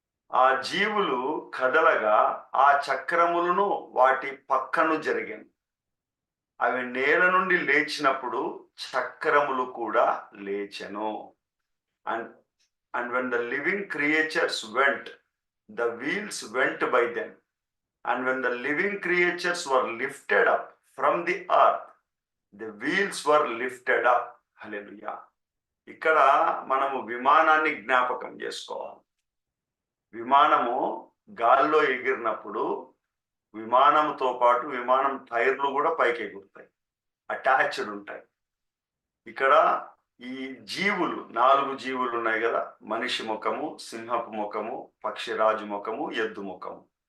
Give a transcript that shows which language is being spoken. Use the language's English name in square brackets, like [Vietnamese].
[Telugu] ఆ జీవులు కదలగా ఆ చక్రములను వాటి పక్కను జరిగాను. అవి నేల నుండి లేచినప్పుడు చక్రములు కూడా లేచెను. [English] And when the living creatures went, the wheels went by them. And when the living creatures were lifted up from the earth, the wheels were lifted up. Hallelujah. [Telugu] ఇక్కడ మనము విమానాన్ని జ్ఞాపకం చేసుకోవాలి. విమానము గాల్లో ఎగిరినప్పుడు విమానంతో పాటు విమానం టైర్లు కూడా పైకి ఎగురుతాయి, అటాచ్డ్ ఉంటాయి. ఇక్కడ ఈ జీవులు 4 జీవులు ఉన్నాయి కదా, మనిషి ముఖము, సింహపు ముఖము, పక్షిరాజు ముఖము, ఎద్దు ముఖము.